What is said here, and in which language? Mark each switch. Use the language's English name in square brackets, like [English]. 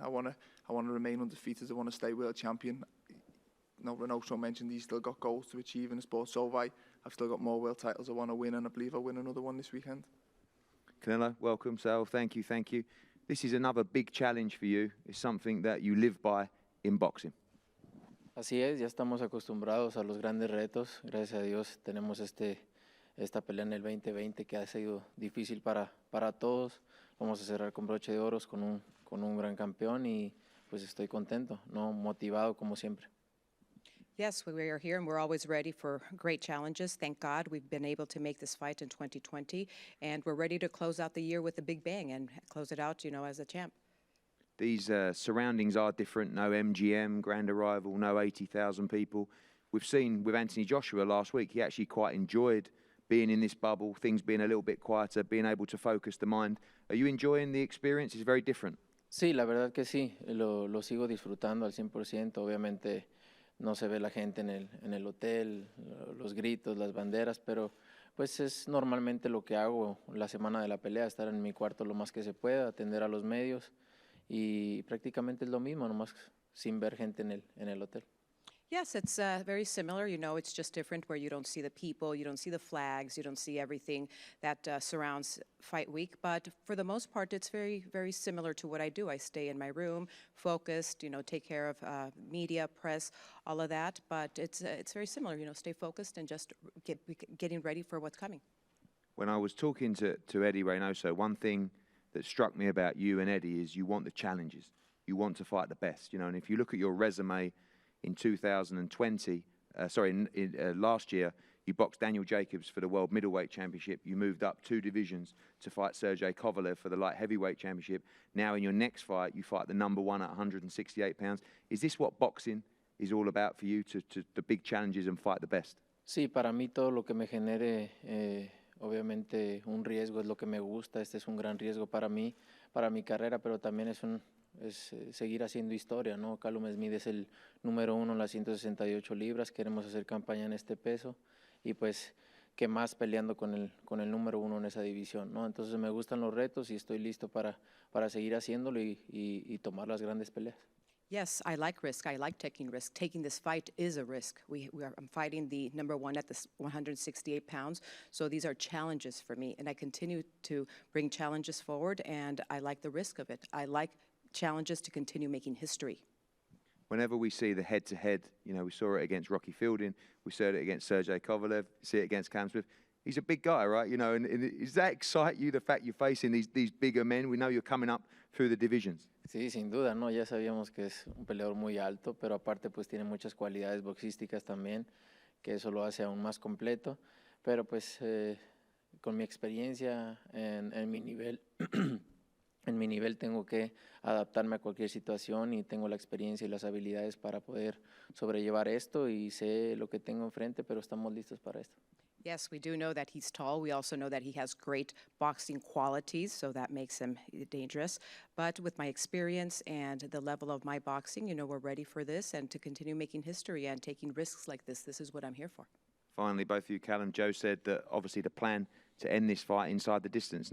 [English] I want to remain undefeated. I want to stay world champion. Renato mentioned he's still got goals to achieve in the sport. So have I. I've still got more world titles I want to win, and I believe I'll win another one this weekend. Canelo, welcome, Sal. Thank you. This is another big challenge for you. It's something that you live by in boxing. [Spanish] Así es, ya estamos acostumbrados a los grandes retos. Gracias a Dios tenemos esta pelea en el 2020 que ha sido difícil para todos. Vamos a cerrar con broche de oros con un gran campeón y pues estoy contento, motivado como siempre. [English] Yes, we are here and we're always ready for great challenges. Thank God we've been able to make this fight in 2020, and we're ready to close out the year with a big bang and close it out, as a champ. These surroundings are different. No MGM, Grand Arrival, no 80,000 people. We've seen with Anthony Joshua last week, he actually quite enjoyed being in this bubble, things being a little bit quieter, being able to focus the mind. Are you enjoying the experience? It's very different. [Spanish] Sí, la verdad que sí, lo sigo disfrutando al 100%. Obviamente no se ve la gente en el hotel, los gritos, las banderas, pero pues es normalmente lo que hago la semana de la pelea, estar en mi cuarto lo más que se pueda, atender a los medios y prácticamente es lo mismo, nomás sin ver gente en el hotel. [English] Yes, it's very similar. It's just different where you don't see the people, you don't see the flags, you don't see everything that surrounds Fight Week. But for the most part, it's very, very similar to what I do. I stay in my room, focused, take care of media, press, all of that. But it's very similar, stay focused and just getting ready for what's coming. When I was talking to Eddie Reynoso, one thing that struck me about you and Eddie is you want the challenges. You want to fight the best, and if you look at your resume, in 2020, last year, you boxed Daniel Jacobs for the World Middleweight Championship. You moved up 2 divisions to fight Sergey Kovalev for the Light Heavyweight Championship. Now in your next fight, you fight the number one at 168 pounds. Is this what boxing is all about for you, to the big challenges and fight the best? [Spanish] Sí, para mí todo lo que me genere, obviamente un riesgo es lo que me gusta. Este es un gran riesgo para mí, para mi carrera, pero también es seguir haciendo historia, ¿no? Callum Smith es el número 1 en las 168 libras, queremos hacer campaña en este peso y pues que más peleando con el número 1 en esa división, ¿no? Entonces me gustan los retos y estoy listo para seguir haciéndolo y tomar las grandes peleas. [English] Yes, I like risk. I like taking risk. Taking this fight is a risk. I'm fighting the number 1 at the 168 pounds, so these are challenges for me, and I continue to bring challenges forward, and I like the risk of it. I like challenges to continue making history. Whenever we see the head-to-head, we saw it against Rocky Fielding, we saw it against Sergey Kovalev, see it against Callum Smith, he's a big guy, right? You know, and does that excite you, the fact you're facing these bigger men? We know you're coming up through the divisions. [Spanish] Sí, sin duda, ¿no? Ya sabíamos que es un peleador muy alto, pero aparte pues tiene muchas cualidades boxísticas también, que eso lo hace aún más completo. Pero pues con mi experiencia en mi nivel, en mi nivel tengo que adaptarme a cualquier situación y tengo la experiencia y las habilidades para poder sobrellevar esto y sé lo que tengo enfrente, pero estamos listos para esto. [English] Yes, we do know that he's tall. We also know that he has great boxing qualities, so that makes him dangerous. But with my experience and the level of my boxing, you know, we're ready for this and to continue making history and taking risks like this. This is what I'm here for. Finally, both of you, Callum, Joe said that obviously the plan to end this fight inside the distance.